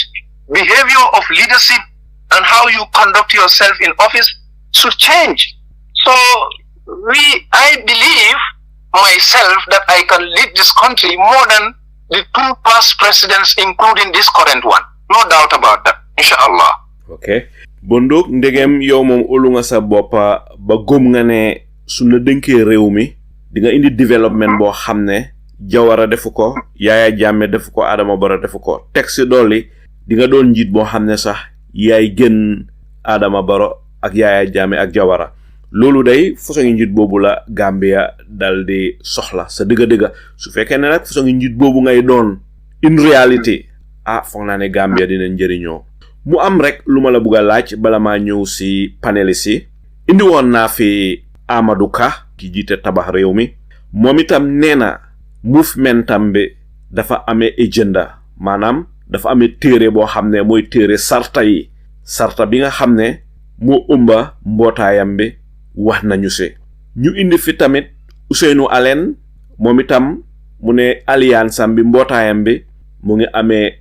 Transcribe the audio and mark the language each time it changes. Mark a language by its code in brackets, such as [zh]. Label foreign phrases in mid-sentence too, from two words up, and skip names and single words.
[en] Behavior of leadership and how you conduct yourself in office should change. So I believe myself that I can lead this country more than the two past presidents, including this current one. No doubt about that, inshallah. Okay. [wo] Bondok ndegem yow mom olu nga sa boppa ba gom nga ne suñu denké réew mi di nga indi development bo xamné Jawara defuko, Yaya Jammeh defuko, Adama Barrow defuko. Texte doli di nga doon njit bo xamné sax yaay gën Adama Barrow ak Yaya Jammeh ak Jawara. Lolu day façon njit bobu la Gambia daldi soxla sa deug su fekkee ne nak façon njit bobu ngay doon [en] in reality [wo] foog naa ne Gambia dina njëriñoo mu am rek luma la bëgga laaj bala ma ñëw ci panelist yi indi woon naa fi Amadou Ka ki jiite tabax réew mi moom itam neena movementam bi dafa amee agenda maanaam dafa amee téere boo xam ne mooy téere sarta yi sarta bi nga xam ne moo ëmba mbootaayam bi wax nañu si ñu indi fi tamit Ousainou Allen moom itam mu ne alliance am bi mbootaayam bi mu ngi amee